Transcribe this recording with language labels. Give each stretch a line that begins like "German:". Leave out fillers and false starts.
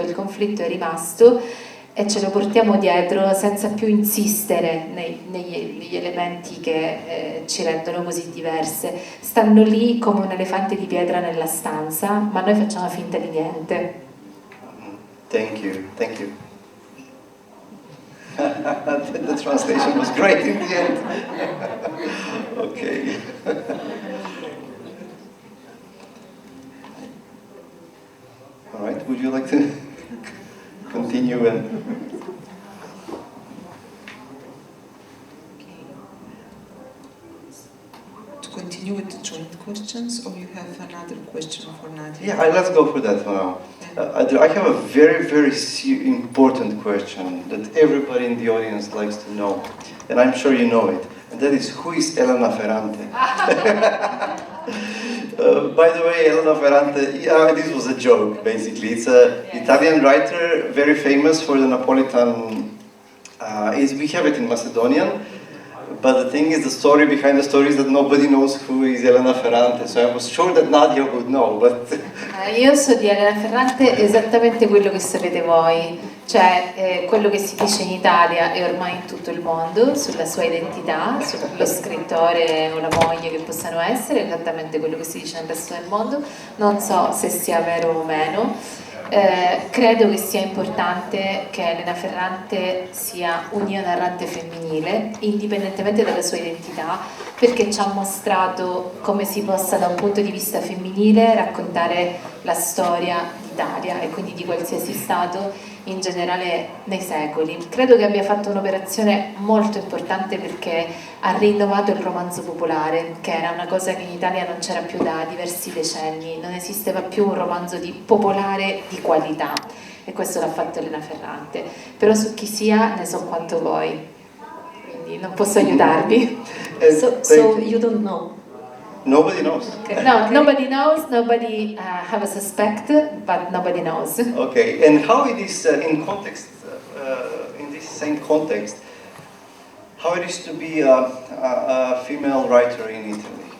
Italian: Il conflitto è rimasto e ce lo portiamo dietro senza più insistere negli elementi che ci rendono così diverse. Stanno lì come un elefante di pietra nella stanza, ma noi facciamo finta di niente.
English: Thank you, thank you. The translation was great in the end. Okay. All right, would you like to continue and... To continue with the joint questions, or you have another question for Nadja? Yeah, let's go for that for now. I have a very, very important question that everybody in the audience likes to know, and I'm sure you know it, and that is, who is Elena Ferrante? By the way, Elena Ferrante, this was a joke, basically. It's an Italian writer, very famous for the Napolitan. We have it in Macedonian, but the thing is, the story behind the story is that nobody knows who is Elena Ferrante, so I was sure that Nadja would know, but...
Italian: Io so di Elena Ferrante esattamente quello che sapete voi, cioè quello che si dice in Italia e ormai in tutto il mondo sulla sua identità, sullo scrittore o la moglie che possano essere, esattamente quello che si dice nel resto del mondo. Non so se sia vero o meno. Credo che sia importante che Elena Ferrante sia un'io narrante femminile, indipendentemente dalla sua identità, perché ci ha mostrato come si possa da un punto di vista femminile raccontare la storia d'Italia e quindi di qualsiasi stato in generale nei secoli. Credo che abbia fatto un'operazione molto importante perché ha rinnovato il romanzo popolare, che era una cosa che in Italia non c'era più da diversi decenni, non esisteva più un romanzo popolare di qualità, e questo l'ha fatto Elena Ferrante. Però su chi sia ne so quanto voi, quindi non posso aiutarvi.
English: So you don't know. Nobody knows. Okay. No, nobody knows, nobody have a suspect, but nobody knows. Okay, and how it is in context, in this same context, how it is to be a female writer in Italy?